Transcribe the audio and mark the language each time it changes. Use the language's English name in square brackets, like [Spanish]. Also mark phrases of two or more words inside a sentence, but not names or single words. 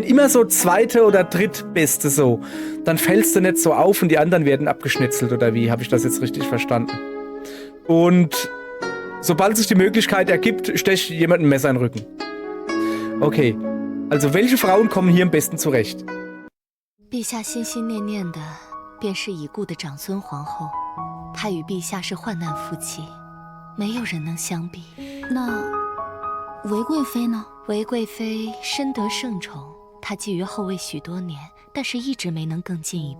[German] Immer so zweite oder drittbeste so. Dann fällst du nicht so auf und die anderen werden abgeschnitzelt oder wie? Habe ich das jetzt richtig verstanden? Und sobald sich die Möglichkeit ergibt, stech jemand ein Messer in den Rücken. Okay. Also, welche Frauen kommen hier am besten zurecht? [Chinese] 陛下心心念念的便是已故的长孙皇后，她与陛下是患难夫妻，没有人能相比。那韦贵妃呢？韦贵妃深得圣宠，她觊觎后位许多年，但是一直没能更进一步。